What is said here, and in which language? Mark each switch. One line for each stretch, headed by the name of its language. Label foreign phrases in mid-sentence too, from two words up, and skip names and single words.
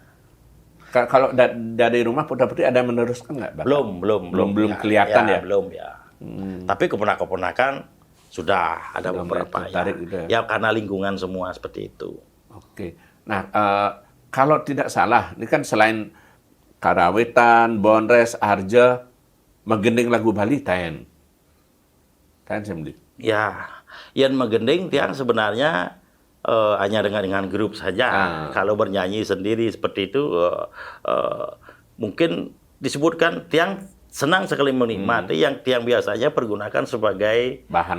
Indonesian: Kalau dari rumah putra-putri ada yang meneruskan nggak, Bang? Belum kelihatan ya? Belum ya. Tapi keponakan-keponakan sudah ada Sudah beberapa mulai tertarik gitu ya? ya karena lingkungan semua seperti itu. Oke. Nah, kalau tidak salah, ini kan selain karawitan, bonres, arja, menggending lagu Bali,
Balinese: taen semdi.
Indonesian: Ya, yang menggending tiang sebenarnya hanya dengan grup saja. Kalau bernyanyi sendiri seperti itu mungkin disebutkan tiang senang sekali menikmati yang tiang biasanya pergunakan sebagai Bahan